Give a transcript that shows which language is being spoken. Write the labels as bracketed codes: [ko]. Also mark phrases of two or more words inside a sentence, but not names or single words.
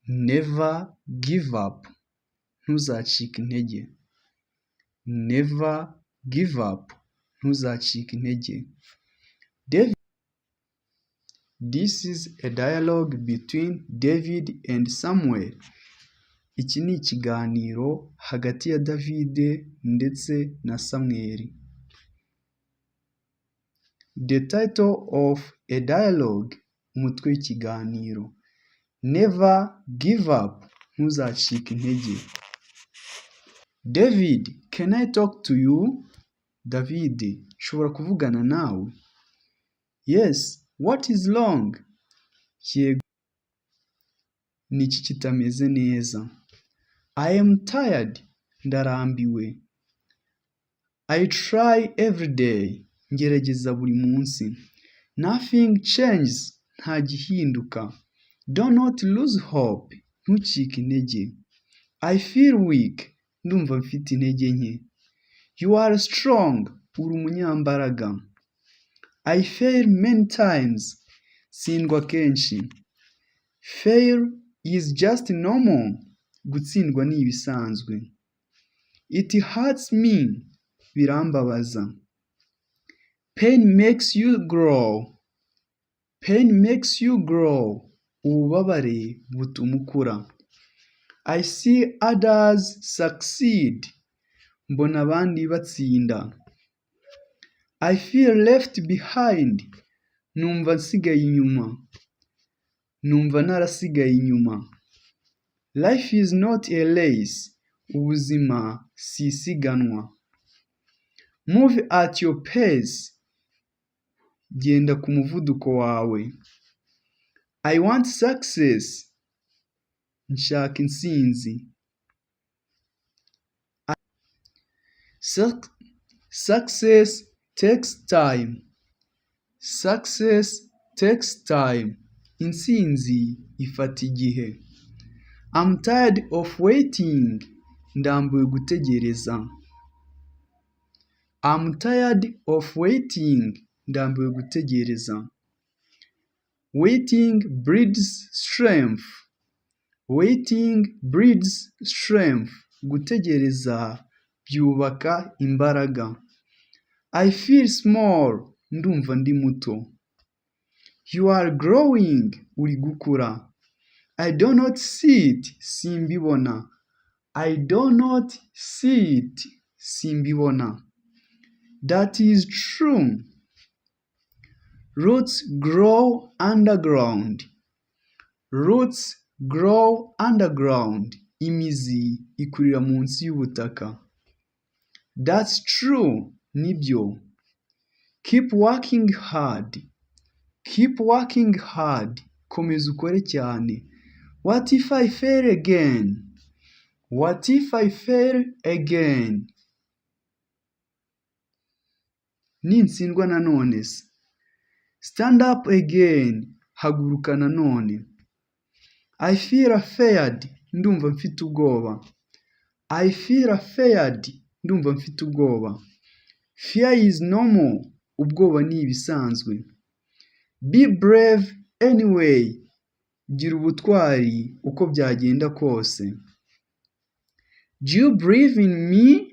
[en] Never give up. [rw] Ntuzacike intege. [en] Never give up. [rw] Ntuzacike intege. [en] David. This is a dialogue between David and Samuel. [rw] Iki ni ikiganiro hagati ya David ndetse na Samuel. [en] The title of a dialogue, [rw] umutwe w'ikiganiro. [en] Never give up. [rw] Ntuzacike intege. [en] David, can I talk to you? David, [rw] nshobora kuvugana nawe? [en] Yes, what is wrong? [rw] Yego, niki kitameze neza? [en] I am tired. Ndarambiwe. I try every day. [rw] Ngerageza buri munsi. [en] Nothing changes. [rw] Nta gihinduka. [en] Do not lose hope. [rw] Ntucike intege. [en] I feel weak. [rw] Ndumva mfite intege nke. [en] You are strong. [rw] Uri umunyambaraga. [en] I fail many times. [rw] Sindwa kenshi. [en] Fail is just normal. [rw] Gutsindwa ni ibisanzwe. [en] It hurts me. Birambabaza. Pain makes you grow. Pain makes you grow. [rw] Ububabare butuma ukura. [en] I see others succeed. [rw] Mbona abandi batsinda. [en] I feel left behind. [rw] Numva nsigaye inyuma. Numva narasigaye inyuma. [en] Life is not a race. [rw] Ubuzima si isiganwa. [en] Move at your pace. [rw] Genda ku muvuduko wawe. [en] I want success. [rw] Nshaka intsinzi. [en] Success takes time. Success takes time. [rw] Intsinzi ifata igihe. [en] I'm tired of waiting. [rw] Ndambiwe gutegereza. [en] I'm tired of waiting. [rw] Ndambiwe gutegereza. [en] Waiting breeds strength. Waiting breeds strength. [rw] Gutegereza byubaka imbaraga. [en] I feel small. [rw] Ndumva ndi muto. [en] You are growing. [rw] Uri gukura. [en] I do not see it. Simbibona. I do not see it. Simbibona. That is true. Roots grow underground. Roots grow underground. [rw] Imizi ikurira munsi y'ubutaka. [en] That's true. Nibyo. Keep working hard. Keep working hard. [rw] Komeza ukore cyane. [en] What if I fail again? What if I fail again? [rw] Nintsindwa nanone se. [en] Stand up again. [rw] Haguruka nanone. [en] I feel afraid. [rw] Ndumva mfite ubwoba. [en] I feel afraid. [rw] Ndumva mfite ubwoba. [en] Fear is normal. [rw] Ubwoba ni ibisanzwe. [en] Be brave anyway. [rw] Gira ubutwari uko byagenda kose. [en] Do you believe in me?